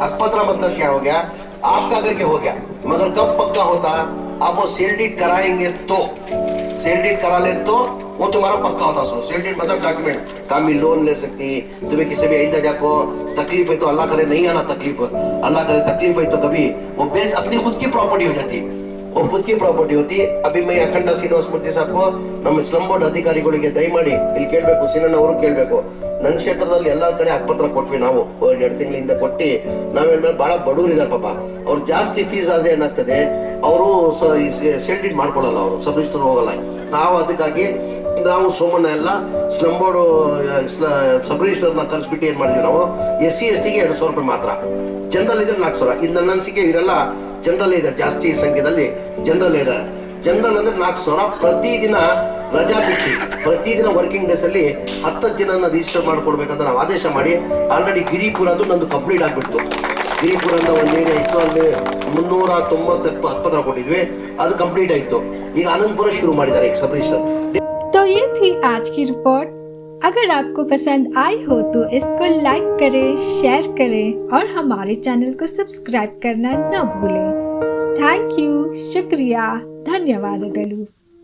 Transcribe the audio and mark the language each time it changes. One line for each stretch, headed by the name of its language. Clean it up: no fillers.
Hindi: हक पत्र मतलब क्या हो गया, आपका करके हो गया, मगर कब पक्का होता, आप वो सेल डीड कराएंगे तो, सेल डीड करा ले तो वो तुम्हारा पक्का होता। सो सेल डीड मतलब डॉक्यूमेंट, कामी लोन ले सकती, तुम्हें किसी भी आइंदा जाको तकलीफ है तो अल्लाह करे नहीं आना तकलीफ, अल्लाह करे तकलीफ है तो कभी वो बेस अपनी खुद की प्रॉपर्टी हो जाती, वो खुद की प्रॉपर्टी होती है। अभी मैं
Kannada: अखंಡ ಶ್ರೀನಿವಾಸ ಮೂರ್ತಿ ಸಾಹೇಬ್ ನಮ್ಮ ಸ್ಲಮ್ ಬೋರ್ಡ್ ಅಧಿಕಾರಿಗಳಿಗೆ ದಯಮಾಡಿ ಇಲ್ಲಿ ಕೇಳಬೇಕು, ಸೀನಣ್ಣವರು ಕೇಳಬೇಕು, ನನ್ನ ಕ್ಷೇತ್ರದಲ್ಲಿ ಎಲ್ಲಾ ಕಡೆ ಹಕ್ಕುಪತ್ರ ಕೊಟ್ವಿ ನಾವು 2 ತಿಂಗಳಿಂದ ಕೊಟ್ಟು, ನಾವೇನ್ ಬಹಳ ಬಡವರು ಇದಾರೆ ಪಾಪ, ಅವ್ರು ಜಾಸ್ತಿ ಫೀಸ್ ಆದ್ರೆ ಏನಾಗ್ತದೆ, ಅವರು ಸೇಲ್ ಡೀಡ್ ಮಾಡ್ಕೊಳ್ಳಲ್ಲ, ಅವರು ಸಬ್ ರಿಜಿಸ್ಟರ್ ಹೋಗಲ್ಲ। ನಾವು ಅದಕ್ಕಾಗಿ ನಾವು ಸೋಮಣ್ಣ ಎಲ್ಲ ಸ್ಲಮ್ ಬೋರ್ಡ್ ಸಬ್ ರಿಜಿಸ್ಟರ್ನ ಕಳಿಸ್ಬಿಟ್ಟು ಏನ್ ಮಾಡಿದ್ವಿ ನಾವು, SC ST ಗೆ 200 ರೂಪಾಯಿ ಮಾತ್ರ, ಜನರಲ್ ಇದ್ರೆ 400। ಇದು ನನ್ನ ಅನಿಸಿಕೆ, ಇವರೆಲ್ಲ ಜನರಲ್ ಇದ್ದಾರೆ, ಜಾಸ್ತಿ ಸಂಖ್ಯೆಯಲ್ಲಿ ಜನರಲ್ ಇದ್ದಾರೆ। ಜನರಲ್ ಅಂದ್ರೆ 400 ಪ್ರತಿದಿನ ರಜಾ ಬಿಟ್ಟು, ಪ್ರತಿದಿನ ವರ್ಕಿಂಗ್ ಡೇಸ್ ಅಲ್ಲಿ 10 ಜನನ ರಿಜಿಸ್ಟರ್ ಮಾಡ್ಕೊಡ್ಬೇಕಂತ ನಾವು ಆದೇಶ ಮಾಡಿ, ಆಲ್ರೆಡಿ ಗಿರಿಪುರದು ನಂದು ಕಂಪ್ಲೀಟ್ ಆಗ್ಬಿಡ್ತು। ಗಿರಿಪುರ ಅಂತ ಒಂದು ಏರಿಯಾ ಇತ್ತು, ಅಲ್ಲಿ 390 ಹಕ್ಕುಪತ್ರ ಕೊಟ್ಟಿದ್ವಿ, ಅದು ಕಂಪ್ಲೀಟ್ ಆಯ್ತು। ಈಗ ಆನಂದಪುರ ಶುರು ಮಾಡಿದ್ದಾರೆ ಈಗ ಸಬ್ ರಿಜಿಸ್ಟರ್।
Hindi: तो ये थी आज की रिपोर्ट। अगर आपको पसंद आई हो तो इसको लाइक करें, शेयर करें और हमारे चैनल को सब्सक्राइब करना न भूलें। थैंक यू, शुक्रिया, धन्यवाद।